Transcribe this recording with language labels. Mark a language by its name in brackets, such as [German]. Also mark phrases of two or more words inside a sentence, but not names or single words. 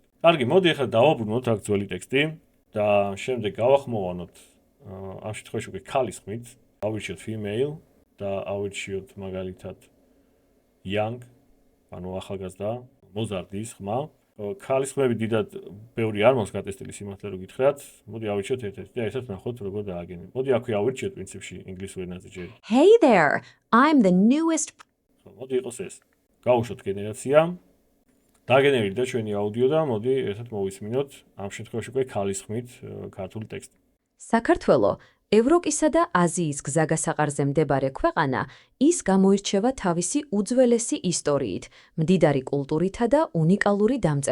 [Georgian] კარგი, მოდი ახლა დავაბრუნოთ აქ ძველი ტექსტი და შემდეგ გავახმოვანოთ ამ შემთხვევაში უკვე ქალის ხმით, ავირჩიოთ female და ავირჩიოთ მაგალითად young, ანუ ახალგაზრდა, მოზარდის ხმა. ქალის ხმები დიდად ბევრი არ მაქვს გატესტილი სიმართლე რო გითხრათ. მოდი ავირჩიოთ ერთ-ერთი და ერთად ნახოთ როგორ დააგენერირებთ. მოდი აქვე ავირჩიოთ პრინციპში ინგლისურ ენაზე ჯერ. [English] Hey there, I'm the newest. [Georgian] მოდი იყოს ეს. გავუშვათ გენერაცია. დაგენერირდა ჩვენი აუდიო და მოდი ერთად მოვისმინოთ ამ შემთხვევაში უკვე ქალის ხმით ქართული ტექსტი. საქართველო ევროპისა და აზიის გზაგასაყარზე მდებარე ქვეყანა, ის გამოირჩევა თავისი უძველესი ისტორიით, მდიდარი კულტურითა და უნიკალური დამწერლობით.